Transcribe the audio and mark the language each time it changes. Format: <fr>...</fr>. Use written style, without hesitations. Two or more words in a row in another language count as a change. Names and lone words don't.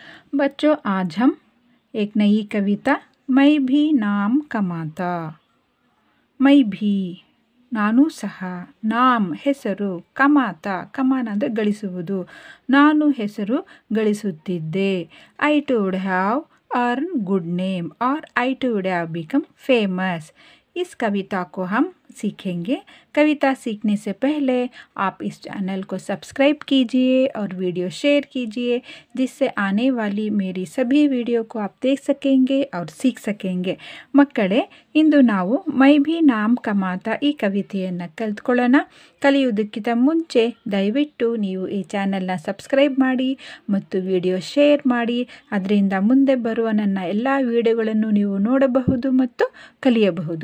<hi>बच्चों, आज हम एक नई कविता मैं भी नाम कमाता। मैं भी</hi> <kn>ನಾನು ಸಹ ನಾಮ್ ಹೆಸರು</kn> <hi>कमाता कमाना</hi> <kn>ಅಂದರೆ ಗಳಿಸುವುದು ನಾನು ಹೆಸರು ಗಳಿಸುತ್ತಿದ್ದೆ</kn> <en>I would have earn good name और I would have become famous.</en> <hi>इस कविता को हम सीखेंगे। कविता सीखने से पहले आप इस चैनल को सब्सक्राइब कीजिए और</hi> <en>video share</en> <hi>कीजिए, जिससे आने वाली मेरी सभी वीडियो को आप देख सकेंगे और सीख सकेंगे।</hi> <kn>ಮಕ್ಕಳೇ, ಇಂದು ನಾವು ಮೈ ಭಿ ನಾಮ್ ಕಮಾತಾ ಈ ಕವಿತೆಯನ್ನು ಕಲಿತ್ಕೊಳ್ಳೋಣ. ಕಲಿಯುವುದಕ್ಕಿಂತ ಮುಂಚೆ ದಯವಿಟ್ಟು ನೀವು ಈ ಚಾನಲ್ನ ಸಬ್ಸ್ಕ್ರೈಬ್ ಮಾಡಿ ಮತ್ತು</kn> <en>video share</en> <kn>ಮಾಡಿ. ಅದರಿಂದ ಮುಂದೆ ಬರುವ ನನ್ನ ಎಲ್ಲ ವಿಡಿಯೋಗಳನ್ನು ನೀವು ನೋಡಬಹುದು ಮತ್ತು ಕಲಿಯಬಹುದು.</kn>